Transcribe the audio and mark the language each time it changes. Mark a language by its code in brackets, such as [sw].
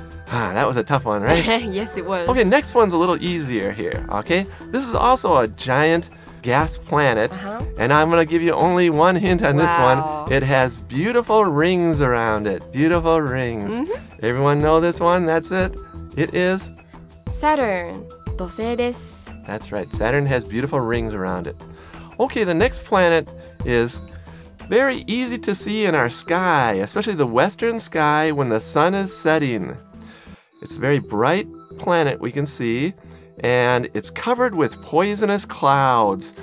[en] That was a tough one, right? Yes, it was. Okay, next one's a little easier here, okay? This is also a giant gas planet, and I'm going to give you only one hint on this one. It has beautiful rings around it. Beautiful rings. Everyone know this one? That's it? It is... [ja] Saturn, 土星です. [en] That's right. Saturn has beautiful rings around it. Okay, the next planet is very easy to see in our sky, especially the western sky when the sun is setting. It's a very bright planet we can see, and it's covered with poisonous clouds.